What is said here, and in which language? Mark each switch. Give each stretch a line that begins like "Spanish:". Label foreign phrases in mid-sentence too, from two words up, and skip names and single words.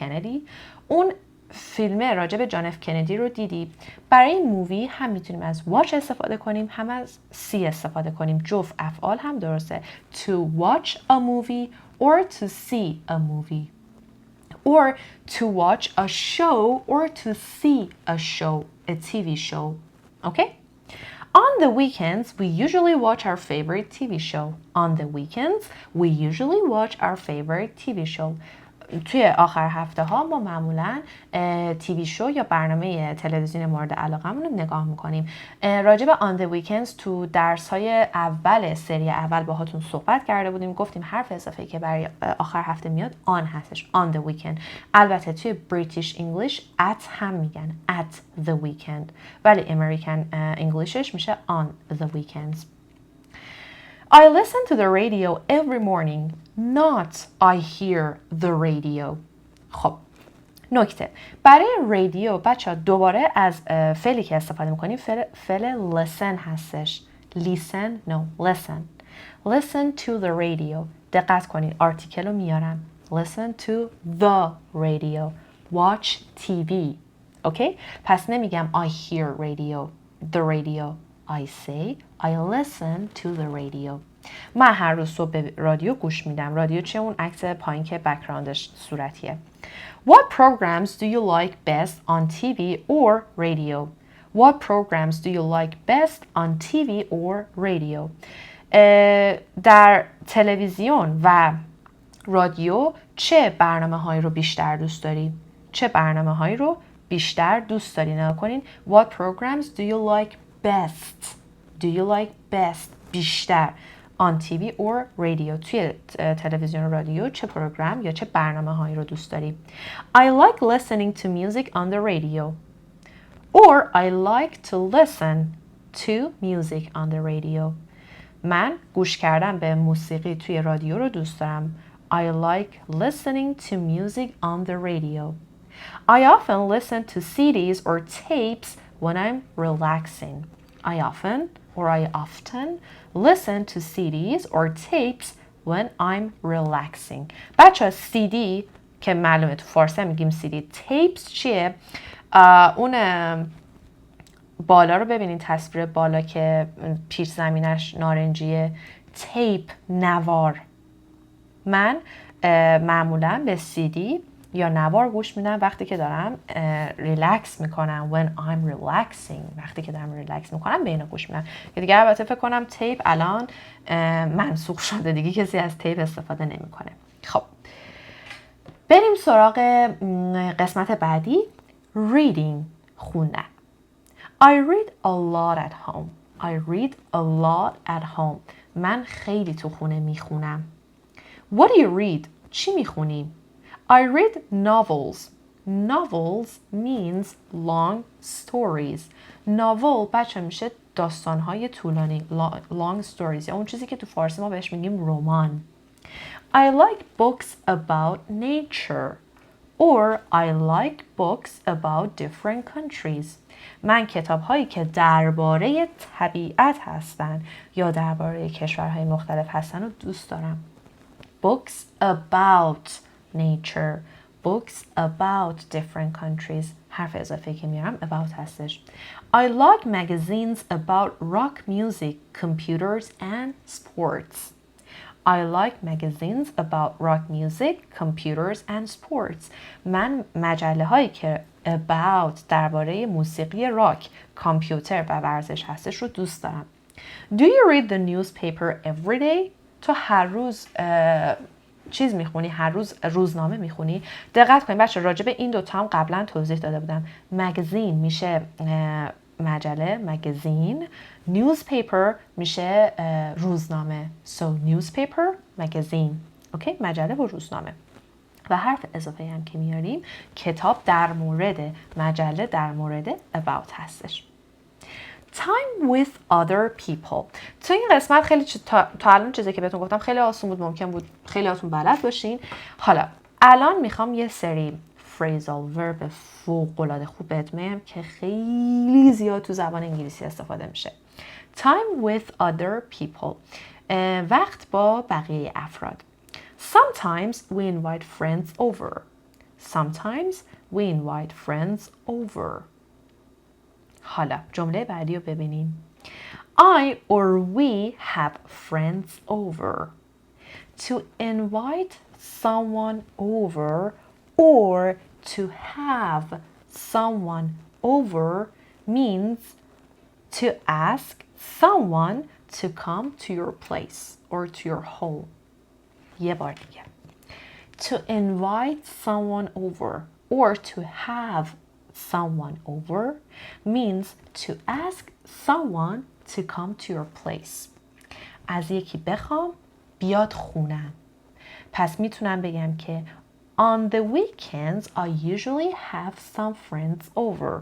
Persian: Kennedy? اون فیلم راجع به جان اف کندی رو دیدی. برای این مووی هم میتونیم از watch استفاده کنیم، هم از see استفاده کنیم. جفت افعال هم درسته.
English: To watch a movie or to see a movie. Or to watch a show or to see a show, a TV show. Okay? On the weekends, we usually watch our favorite TV show. On the weekends, we usually watch our favorite TV show.
Persian: توی آخر هفته ها ما معمولا
English: TV show
Persian: یا برنامه تلویزیون مورد علاقمون رو نگاه میکنیم. راجع به
English: on the weekends
Persian: تو درس های اول سری اول باهاتون صحبت کرده بودیم. گفتیم حرف اضافه‌ای که برای آخر هفته میاد on هستش.
English: on the weekend.
Persian: البته توی
English: British English at
Persian: هم میگن
English: at the weekend،
Persian: ولی
English: American English
Persian: ش میشه on the weekends.
English: I listen to the radio every morning, not I hear the radio.
Persian: خب نکته برای رادیو بچه ها دوباره از فعلی که استفاده میکنیم فعل listen هستش.
English: listen no listen. listen to the radio.
Persian: دقت کنید آرتیکل رو میارم.
English: listen to the radio. watch TV.
Persian: اوکی؟ پس نمیگم
English: I hear radio, the radio. I say I listen to the radio.
Persian: من هر روز صبح به رادیو گوش میدم. رادیو چه؟ اون عکس پایین که بک‌گراندش صورتیه.
English: What programs do you like best on TV or radio? What programs do you like best on TV or radio?
Persian: در تلویزیون و رادیو چه برنامه‌هایی رو بیشتر دوست داری؟ چه برنامه‌هایی رو بیشتر دوست داری؟ نگاه کنین.
English: What programs do you like best? Do you like best? بیشتر. On TV or radio.
Persian: توی تلویزیون و رادیو چه پروگرام یا چه برنامه هایی رو دوست داری؟
English: I like listening to music on the radio. Or I like to listen to music on the radio.
Persian: من گوش کردن به موسیقی توی رادیو رو دوست دارم.
English: I like listening to music on the radio. I often listen to CDs or tapes when I'm relaxing. I often listen to CDs or tapes when I'm relaxing.
Persian: بچه CD که معلومه تو فارسی میگیم CD. tapes چیه؟ اون بالا رو ببینین، تصویر بالا که پیش زمینش نارنجیه. تیپ، نوار. من معمولا به CD یا نوار گوش میدم وقتی که دارم ریلکس میکنم.
English: when I'm relaxing،
Persian: وقتی که دارم ریلکس میکنم به اینا گوش میدم. که دیگه البته فکر کنم تیپ الان منسوخ شده، دیگه کسی از تیپ استفاده نمیکنه. خب بریم سراغ قسمت بعدی، reading، خوندن.
English: I read a lot at home. I read a lot at home.
Persian: من خیلی تو خونه میخونم.
English: What do you read؟
Persian: چی میخونی؟
English: I read novels. Novels means long stories.
Persian: ناول بچه میشه داستانهای طولانی،
English: long stories،
Persian: یا اون چیزی که تو فارسی ما بهش میگیم رمان.
English: I like books about nature. Or I like books about different countries.
Persian: من کتاب‌هایی که درباره طبیعت هستن یا درباره کشورهای مختلف هستن رو دوست دارم.
English: Books about nature. Books about different countries.
Persian: حرف اضافه که میارم about هستش.
English: I like magazines about rock music, computers and sports. I like magazines about rock music, computers and sports.
Persian: من مجله هایی که about درباره موسیقی راک، کامپیوتر و ورزش هستش رو دوست دارم.
English: Do you read the newspaper every day؟
Persian: تو هر روز چیز میخونی؟ هر روز روزنامه میخونی؟ دقت کنید بچه، راجع به این دوتا هم قبلا توضیح داده بودم. مگزین میشه مجله، مگزین. newspaper میشه روزنامه.
English: so newspaper،
Persian: مگزین. اوکی، مجله و روزنامه. و حرف اضافه هم که میاریم کتاب در مورد، مجله در مورد about هستش.
English: time with other people.
Persian: تو این قسمت خیلی تا الان چیزی که بهتون گفتم خیلی آسون بود، ممکن بود خیلی هاتون بلد باشین. حالا الان میخوام یه سری
English: phrasal verb
Persian: فوق‌العاده خوب بهتون میگم که خیلی زیاد تو زبان انگلیسی استفاده میشه.
English: time with other people،
Persian: وقت با بقیه افراد.
English: Sometimes we invite friends over. Sometimes we invite friends over.
Persian: حالا جمله بعدی رو ببینیم.
English: I or we have friends over. To invite someone over or to have someone over means to ask someone to come to your place or to your home.
Persian: یه بار دیگه. To invite someone over or to have someone over means to ask someone to come to your place. از یکی بخوام بیاد خونم. پس میتونم بگم که
English: on the weekends I usually have some friends over.